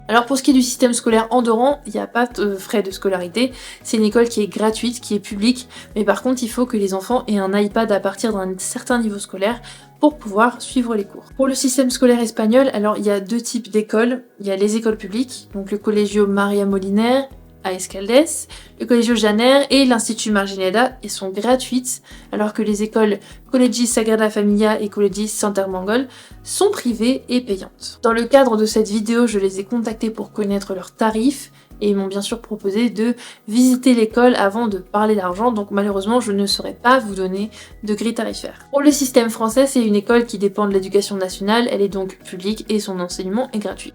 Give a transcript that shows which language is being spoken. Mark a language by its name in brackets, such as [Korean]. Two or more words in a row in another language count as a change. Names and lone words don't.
[French] Alors pour ce qui est du système scolaire andorran, il n'y a pas de frais de scolarité, c'est une école qui est gratuite, qui est publique, mais par contre il faut que les enfants aient un iPad à partir d'un certain niveau scolaire pour pouvoir suivre les cours. Pour le système scolaire espagnol, alors il y a deux types d'écoles. Il y a les écoles publiques, donc le Colegio Maria Moliner à Escaldes, le Colegio Janer et l'Institut Margineda, et sont gratuites, alors que les écoles Col·legi Sagrada Familia et Col·legi Sant Ermengol sont privées et payantes. Dans le cadre de cette vidéo, je les ai contactés pour connaître leurs tarifs, et ils m'ont bien sûr proposé de visiter l'école avant de parler d'argent, donc malheureusement je ne saurais pas vous donner de grille tarifaire. Pour le système français, c'est une école qui dépend de l'éducation nationale, elle est donc publique et son enseignement est gratuit.